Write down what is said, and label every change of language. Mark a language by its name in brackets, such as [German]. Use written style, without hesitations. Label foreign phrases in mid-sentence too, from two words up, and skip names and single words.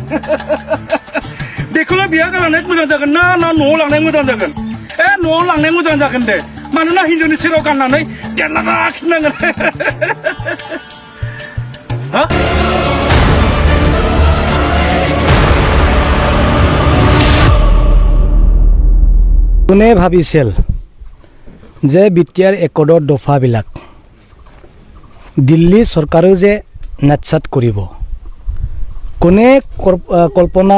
[Bodo] बेखौनो बिहा गालांनाय मोजां जागोन ना न'आव लांनाय मोजां जागोन न'आव लांनाय मोजां जागोन दे मानोना हिन्जावनि सेराव गाननानै देरना लाखिनांगोन [Assamese] কোনে ভাবিছিল যে BTR একৰ্ডৰ দফাবিলাক দিল্লী চৰকাৰেও যে নাটচাট কৰিব কোনে কল্পনা